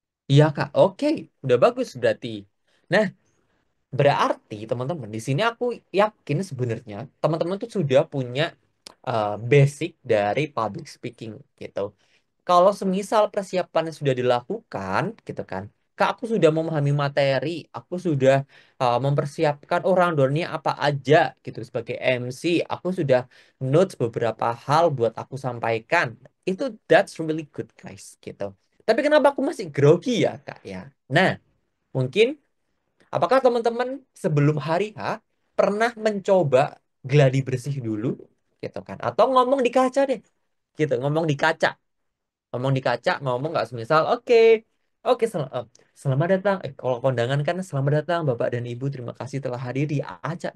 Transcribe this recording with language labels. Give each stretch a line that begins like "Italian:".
Indonesian: Iya Kak, oke, udah bagus berarti. Nah, berarti teman-teman di sini aku yakin sebenarnya teman-teman tuh sudah punya basic dari public speaking gitu. Kalau semisal persiapannya sudah dilakukan, gitu kan, Kak, aku sudah memahami materi, aku sudah mempersiapkan orang rundownnya apa aja, gitu, sebagai MC, aku sudah notes beberapa hal buat aku sampaikan.
English: Itu that's really good, guys, gitu.
Indonesian: Tapi kenapa aku masih grogi ya, Kak, ya? Nah, mungkin apakah teman-teman sebelum hari H pernah mencoba gladi bersih dulu, gitu kan? Atau ngomong di kaca deh, gitu, ngomong di kaca, ngomong nggak semisal oke oke selamat datang, kalau kondangan kan selamat datang Bapak dan Ibu, terima kasih telah hadir di acara.